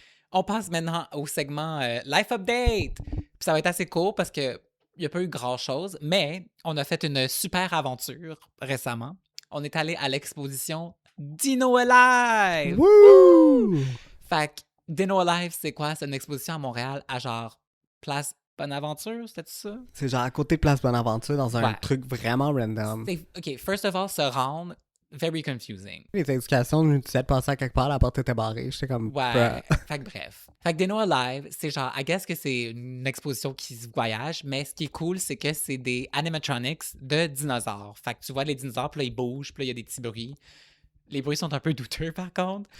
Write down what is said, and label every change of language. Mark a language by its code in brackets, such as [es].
[fr] On passe maintenant au segment Life Update. Puis ça va être assez court parce que il n'y a pas eu grand-chose, mais on a fait une super aventure récemment. On est allé à l'exposition Dino Alive! Woo! Fait que Dino Alive, c'est quoi? C'est une exposition à Montréal à genre Place Bonaventure, c'était ça? C'est genre à côté de Place Bonaventure dans un Ouais. truc vraiment random. [en] OK, first of all, [fr] se rendre, [en] very confusing. [fr] Les indications nous disaient de passer à quelque part, la porte était barrée. J'étais comme. Ouais, [en] bruh. [fr] fait que bref. Fait que Dino Alive, c'est genre, [en] I guess [fr] que c'est une exposition qui se voyage, mais ce qui est cool, c'est que c'est des animatronics de dinosaures. Fait que tu vois les dinosaures, puis là, ils bougent, puis là, il y a des petits bruits. Les bruits sont un peu douteux, par contre.